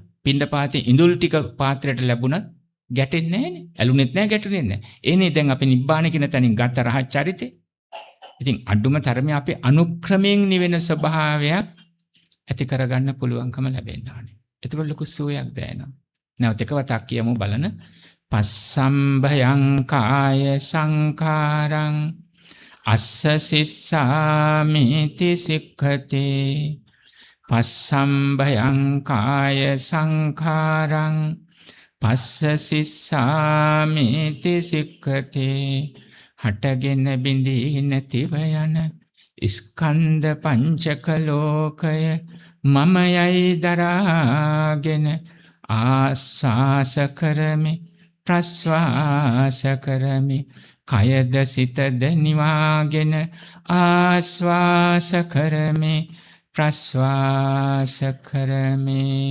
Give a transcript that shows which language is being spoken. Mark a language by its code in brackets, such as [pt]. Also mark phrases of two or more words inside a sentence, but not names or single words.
[si] පිණ්ඩපාතේ ඉඳුල් ටික පාත්‍රයට ලැබුණත් ගැටෙන්නේ නැහනේ. ඇලුනෙත් නැහැ, ගැටුනේ නැහැ. එනේ දැන් අපි නිබ්බාන කියන තැනින් ගත්ත රහත් චරිතේ. ඉතින් අඩුම තරමේ අපි අනුක්‍රමයෙන් නිවෙන ස්වභාවයක් ඇති කරගන්න පුළුවන්කම ලැබෙන්න ඕනේ. එතකොට ලොකු සුවයක් දැනෙනවා. නැවත එක වතක් කියමු බලන්න. [pi] පස්සම්භයං කාය සංඛාරං අස්ස සිස්සාමිති සික්ඛතේ. පස්සම්භයං කාය සංඛාරං පස්ස සිස්සාමිති සික්ඛතේ. [si] හටගෙන බිඳී නැතිව යන ස්කන්ධ පංචක ලෝකය මම යයි දරාගෙන ආස්වාස කරමි, ප්‍රස්වාස කරමි, කයද සිතද නිවාගෙන ආස්වාස කරමි, ප්‍රස්වාස කරමි.